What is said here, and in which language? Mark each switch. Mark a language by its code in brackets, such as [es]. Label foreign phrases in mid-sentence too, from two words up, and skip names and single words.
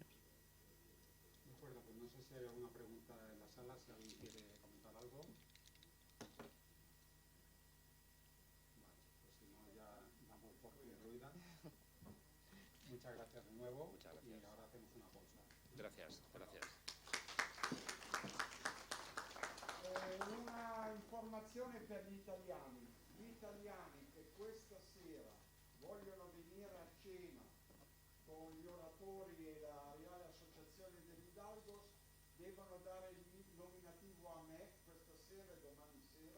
[es] De acuerdo, pues no sé si hay alguna pregunta en la sala, si alguien quiere comentar algo. Pues si no, ya damos por concluida. Muchas gracias de nuevo. Muchas gracias. Y ahora hacemos una pausa. Gracias, gracias. [it] Una informazione per gli italiani che questa sera vogliono venire a cena con gli oratori e la Reale Associazione degli Hidalgos devono dare il nominativo a me questa sera e domani sera.